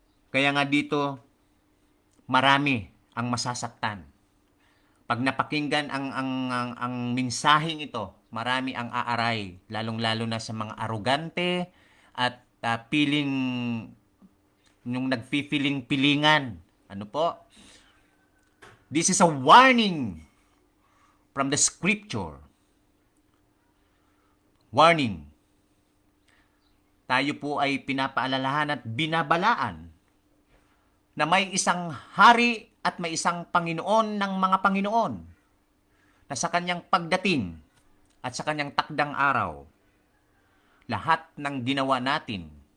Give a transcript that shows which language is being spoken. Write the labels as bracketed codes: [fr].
[tl] Kaya nga dito, marami ang masasaktan. Pag napakinggan ang mensaheng ito, marami ang aaray, lalong-lalo na sa mga arugante at piling yung nagpipiling-pilingan. Ano po? [en] This is a warning from the scripture. Warning. [tl] Tayo po ay pinapaalalahan at binabalaan na may isang hari at may isang Panginoon ng mga Panginoon na sa kanyang pagdating at sa kanyang takdang araw, lahat ng ginawa natin